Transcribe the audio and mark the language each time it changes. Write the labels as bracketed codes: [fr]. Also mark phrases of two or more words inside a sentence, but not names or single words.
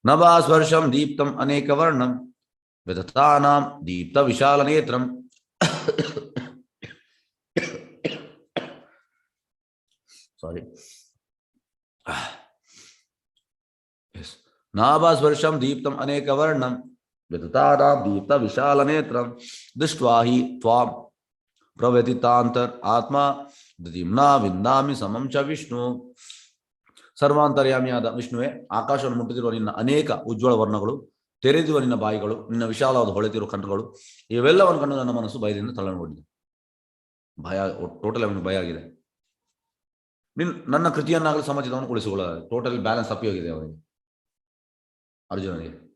[sa] ನಭಾಸ್ಪರ್ಶಂ ದೀಪ್ತಂ ಅನೇಕವರ್ಣಂ ವಿದತಾನಾಂ ದೀಪ್ತ ವಿಶಾಲ ನೇತ್ರಂ ಸಾರಿ ನಾಭಾಸ್ಪರ್ಶಂ ದೀಪ್ತಂ ಅನೇಕವರ್ಣಂ ವಿದತಾನಾಂ ದೀಪ್ತ ವಿಶಾಲ ನೇತ್ರಂ ದೃಷ್ಟ್ವಾ ಹಿ ತ್ವಾಂ ಪ್ರವ್ಯತಿತಾಂತರ್ ಆತ್ಮ ದಿಮ್ನಾ ವಿಂದಾಮಿ ಸಮಂ ಚ ವಿಷ್ಣು. [kn] ಸರ್ವಾಂತರ್ಯಾಮಿಯಾದ ವಿಷ್ಣುವೆ, ಆಕಾಶವನ್ನು ಮುಟ್ಟುತ್ತಿರುವ ನಿನ್ನ ಅನೇಕ ಉಜ್ವಲ ವರ್ಣಗಳು, ತೆರೆದಿರುವ ನಿನ್ನ ಬಾಯಿಗಳು, ನಿನ್ನ ವಿಶಾಲವಾದ ಹೊಳೆತಿರುವ ಕಣ್ಣುಗಳು, ಇವೆಲ್ಲವನ್ನು ಕಂಡು ನನ್ನ ಮನಸ್ಸು ಭಯದಿಂದ ತಳಮಗೊಂಡಿದೆ. ಭಯ, ಟೋಟಲ್ ಅವನಿಗೆ ಭಯ ಆಗಿದೆ. ನನ್ನ ಕೃತಿಯನ್ನಾಗಲಿ ಸಮಾಜದವನು ಉಳಿಸಿಕೊಳ್ಳ, [en] total balance [kn] ತಪ್ಪಿ ಹೋಗಿದೆ ಅವನಿಗೆ, ಅರ್ಜುನನಿಗೆ.